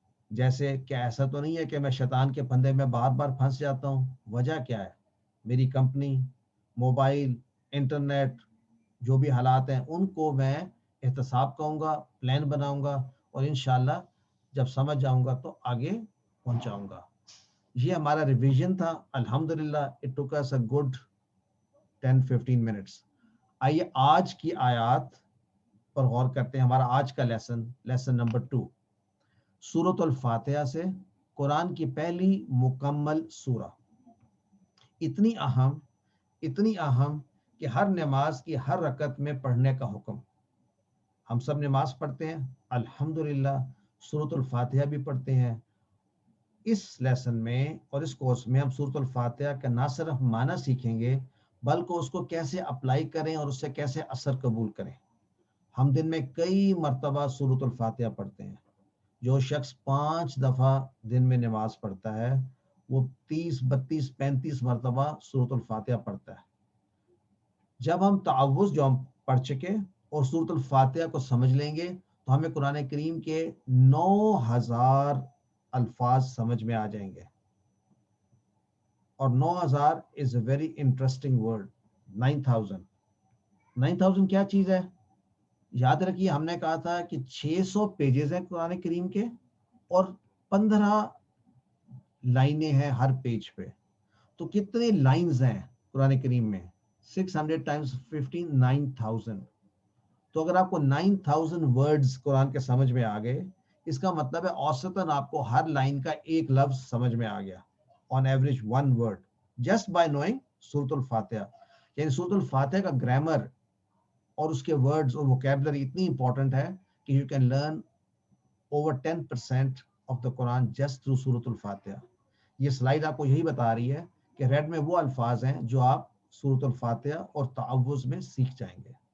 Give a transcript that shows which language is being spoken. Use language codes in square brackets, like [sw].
[ur] جیسے کہ ایسا تو نہیں ہے کہ میں شیطان کے پھندے میں بار بار پھنس جاتا ہوں. وجہ کیا ہے؟ میری کمپنی, موبائل, انٹرنیٹ, جو بھی حالات ہیں ان کو میں احتساب کہوں گا, پلان بناؤں گا اور انشاءاللہ جب سمجھ جاؤں گا تو آگے پہنچاؤں گا. یہ ہمارا ریویژن تھا. [en] الحمدللہ it took us a good 10-15 minutes. [ur] آئیے آج کی آیات پر غور کرتے ہیں. ہمارا آج کا لیسن نمبر 2 سورۃ الفاتحہ سے, قرآن کی پہلی مکمل سورہ. اتنی اہم کہ ہر نماز کی ہر رکعت میں پڑھنے کا حکم. ہم سب نماز پڑھتے ہیں الحمدللہ, سورۃ الفاتحہ بھی پڑھتے ہیں. اس لیسن میں اور اس کورس میں ہم سورۃ الفاتحہ کا نہ صرف معنی سیکھیں گے بلکہ اس کو کیسے اپلائی کریں اور اس سے کیسے اثر قبول کریں. ہم دن میں کئی مرتبہ سورۃ الفاتحہ پڑھتے ہیں. جو شخص 5 دفعہ دن میں نماز پڑھتا ہے وہ 30, 32, 35 مرتبہ سورۃ الفاتحہ پڑھتا ہے. جب ہم تعوذ جو ہم پڑھ چکے اور سورۃ الفاتحہ کو سمجھ لیں گے تو ہمیں قرآن کریم کے 9000 الفاظ سمجھ میں آ جائیں گے. [en] اور 9000 is a very interesting word. [ur] 9000 کیا چیز ہے؟ یاد رکھیے ہم نے کہا تھا کہ 600 پیجز ہیں قرآن کریم کے اور 15 لائنیں ہیں ہر پیج پہ. تو کتنے لائنز ہیں قرآن کریم میں؟ 600 times 15 9000. تو اگر آپ کو 9000 ورڈز قرآن کے سمجھ میں آ گئے, اس کا مطلب ہے اوسطاً آپ کو ہر لائن کا ایک لفظ سمجھ میں آ گیا. [en] on average one word just by knowing سورۃ الفاتحہ. [ur] یعنی سورۃ الفاتحہ کا گرامر اور اس کے ورڈز اور ووکیبلری اتنی امپورٹنٹ ہے کہ [en] You can learn over 10% of the Quran just through سورۃ الفاتحہ. [ur] یہ سلائیڈ آپ کو یہی بتا رہی ہے کہ ریڈ میں وہ الفاظ ہیں جو آپ سورۃ الفاتحہ اور تعوذ میں سیکھ جائیں گے.